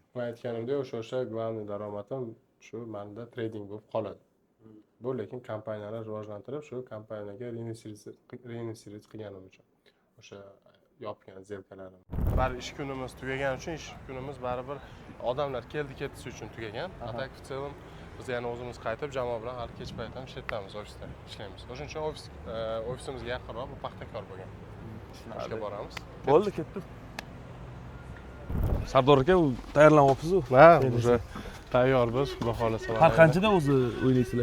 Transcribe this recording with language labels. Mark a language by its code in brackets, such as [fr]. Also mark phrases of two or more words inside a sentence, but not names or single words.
[uz] Men aytganimdek, o'sha главный daromadim shu menda trading bo'lib qoladi. Bu lekin kompaniyalar rivojlantirib, shu kompaniyaga reinvestировать qilganim uchun. O'sha yopgan zelkalarim. Bari ish kunimiz tugagan uchun, ish kunimiz baribir odamlar keldi-ketisi uchun tugagan. [ru] А так в целом [uz] Biz yana o'zimiz qaytib jamoa bilan hali kech payt ham ishlayapmiz, ofisda ishlaymiz. O'shuning uchun ofisimizga yaqinroq bu Paxtakor bo'lgan. Ishga boramiz. Bo'ldi, ketdim. Sardor aka, u tayyorlanyapsiz-ku. Ha, уже tayyor biz, xudo xolasa. Har qanchada o'zi o'ynaysizlar?